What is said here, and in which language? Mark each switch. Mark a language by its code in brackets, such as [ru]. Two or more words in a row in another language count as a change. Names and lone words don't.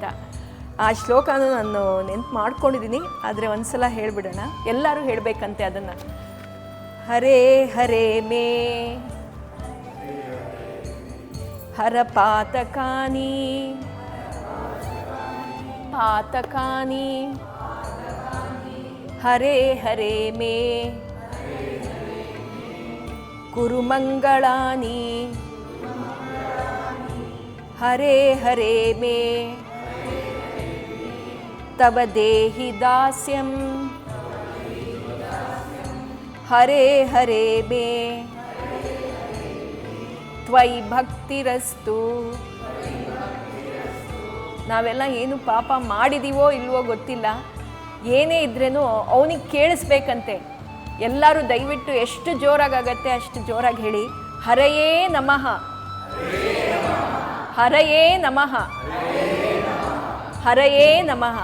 [kn] ಆ ಶ್ಲೋಕನೂ ನಾನು ನೆನ್ಪು ಮಾಡ್ಕೊಂಡಿದ್ದೀನಿ, ಆದರೆ ಒಂದು ಸಲ ಹೇಳಿಬಿಡೋಣ. ಎಲ್ಲರೂ ಹೇಳಬೇಕಂತೆ ಅದನ್ನು. [sa] ಹರೇ ಹರೇ ಮೇ ಹರ ಪಾತಕಾನಿ ಪಾತಕಾನಿ ಹರೇ ಹರೇ ಮೇ ಕುರು ಮಂಗಳಾನಿ ಹರೇ ಹರೇ ಮೇ ತವ ದೇಹಿ ದಾಸ್ಯಂ ಹರೇ ಹರೇ ಮೇ ತ್ವಯಿ ಭಕ್ತಿರಸ್ತು. [kn] ನಾವೆಲ್ಲ ಏನು ಪಾಪ ಮಾಡಿದೀವೋ ಇಲ್ವೋ ಗೊತ್ತಿಲ್ಲ, ಏನೇ ಇದ್ರೇನು ಅವನಿಗೆ ಕೇಳಿಸ್ಬೇಕಂತೆ. ಎಲ್ಲರೂ ದಯವಿಟ್ಟು ಎಷ್ಟು ಜೋರಾಗತ್ತೆ ಅಷ್ಟು ಜೋರಾಗಿ ಹೇಳಿ, [sa] ಹರಯೇ ನಮಃ ಹರಯೇ ನಮಃ ಹರಯೇ ನಮಃ.